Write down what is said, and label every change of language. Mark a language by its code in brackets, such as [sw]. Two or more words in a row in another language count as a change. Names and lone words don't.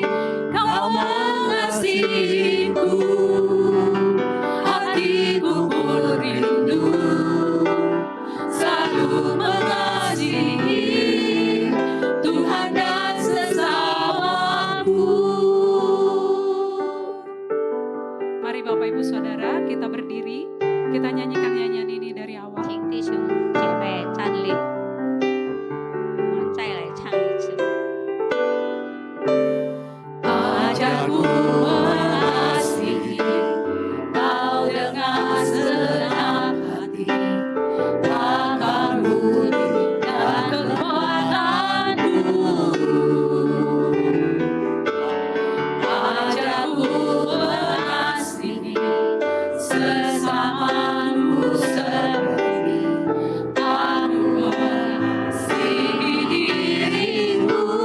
[id] Kau mengasihiku, hatiku pun rindu, selalu mengasihi Tuhan dan sesamaku. Mari Bapak Ibu Saudara kita berdiri, kita nyanyikan nyanyian ini dari awal. [zh] 请弟兄姐妹站立，我们再来唱一次。 [id] Ajarku mengasihi kau dengan segenap hati, akal budi dan kekuatanku. Ajarku mengasihi sesamaku seperti aku mengasihi diriku.